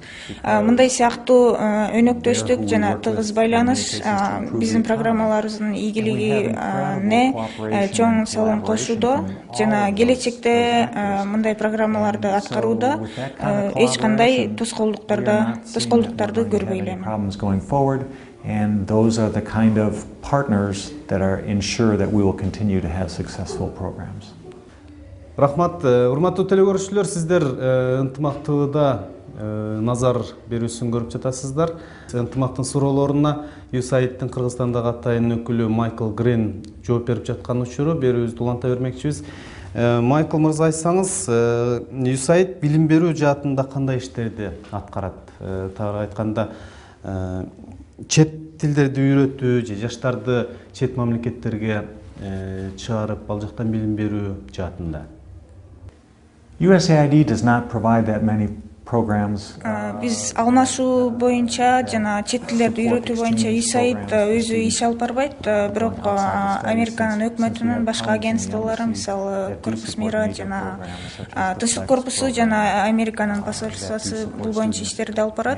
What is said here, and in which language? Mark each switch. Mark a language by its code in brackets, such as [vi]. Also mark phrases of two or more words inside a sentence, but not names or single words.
[ky] Мындай сыяктуу өнөктөштүк жана тыгыз байланыш биздин программаларыбыздын ийгилигине чоң салым кошууда жана келечекте мындай программаларды аткарууда эч кандай тоскоолдуктарды көрбөй элем. [en] And those are the kind of partners that are ensure that we will continue to have successful programs. [ky] Рахмат, урматтуу телекөрүүчүлөр, сиздер ынтымактуулукта назар берүүсүн көрүп жатасыздар. Ынтымактын суроолоруна USAID-тин Кыргызстандагы атайын өкүлү Майкл Грин жооп берип жаткан учуру берүүбүздү уланта бермекчибиз. Майкл мырза, айтсаңыз, USAID билим берүү жаатында кандай иштерди аткарат? Тагыраак айтканда, чет тилдерди үйрөтүү же жаштарды чет мамлекеттерге чыгарып ал жактан билим берүү жаатында? [en] USAID does not provide that many programs. [ky] Биз алмашуу боюнча жана чет тилдерди үйрөтүү боюнча USAID өзү иш алып барбайт, бирок Американын өкмөтүнүн башка агентстволору, мисалы Корпус Мира жана Тынчтык корпусу жана Американын посольствосу бул боюнча иштерди алып барат.